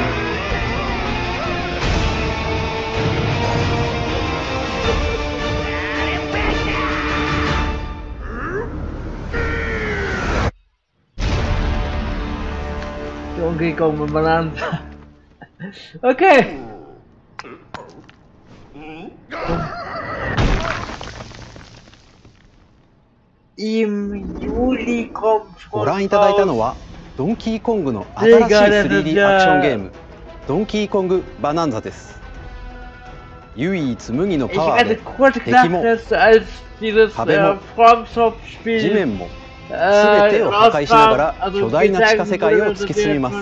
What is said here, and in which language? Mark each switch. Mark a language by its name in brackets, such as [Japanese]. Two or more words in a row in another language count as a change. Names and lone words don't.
[German] Donkey Kong Balance. Okay. Im Juli kommt [Japanese] ご覧いただいたのはドンキーコングの新しい 3D アクションゲームドンキーコングバナンザです。唯一無二のパワーで敵も壁も地面も全てを破壊しながら巨大な地下世界を突き進みます。